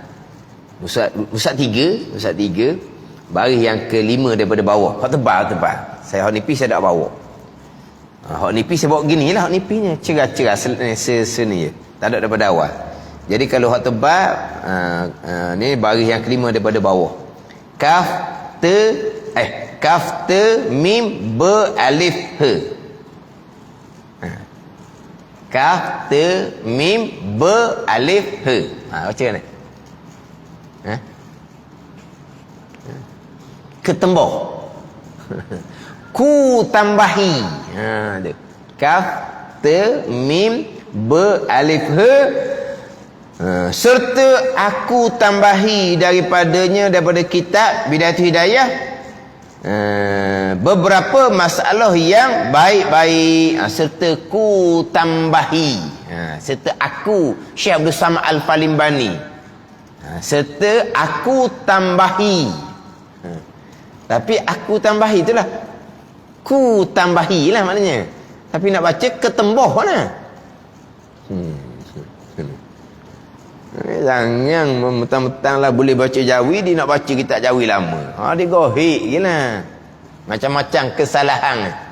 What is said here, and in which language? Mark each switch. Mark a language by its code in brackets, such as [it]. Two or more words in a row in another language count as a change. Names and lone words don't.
[ms] Musyrak 3, baris yang ke-5 daripada bawah. Hak tebal. Saya hak nipis saya dak bawa. Hak nipis saya bawa gini lah, hak nipisnya cerah-cerah seni je. Tak ada daripada awal. Jadi kalau hak tebal, ni baris yang kelima daripada bawah. Kaf te mim ba alif he. Kaf te mim ba alif he. Baca ni. Ketembok. Ku tambahi. Dia. Kaf te mim ba alif he. Serta aku tambahi daripada kitab Bidayatul Hidayah beberapa masalah yang baik-baik. Serta ku tambahi, serta aku Syekh Abdul Samad Al-Falimbani, serta aku tambahi. Tapi aku tambahi itulah ku tambahi lah maknanya. Tapi nak baca ketembah mana? Jangan mentang-mentang lah boleh baca Jawi, dia nak baca kitab Jawi lama. Dia gohik je lah. Macam-macam kesalahan.